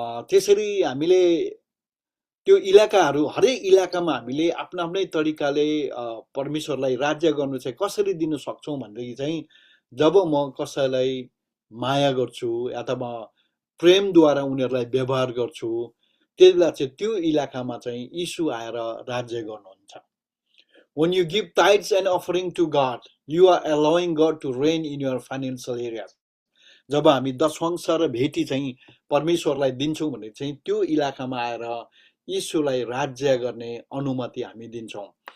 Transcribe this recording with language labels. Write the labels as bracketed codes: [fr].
[ne] त्यसरी हामीले त्यो इलाकाहरू, हरेक इलाकामा हामीले आफ्नो आफ्नै तरिकाले परमेश्वरलाई राज्य गर्नु चाहिँ कसरी दिन सक्छौँ भनेदेखि चाहिँ जब म कसैलाई माया गर्छु अथवा प्रेमद्वारा उनीहरूलाई व्यवहार गर्छु, त्यति बेला चाहिँ त्यो इलाकामा चाहिँ यीशु आएर राज्य गर्नुहुन्छ। [en] When you give tithes and offering to God, you are allowing God to reign in your financial areas. [ne] जब हामी दशवंश र भेटी चाहिँ परमेश्वरलाई दिन्छौँ भने चाहिँ त्यो इलाकामा आएर यीशुलाई राज्य गर्ने अनुमति हामी दिन्छौँ।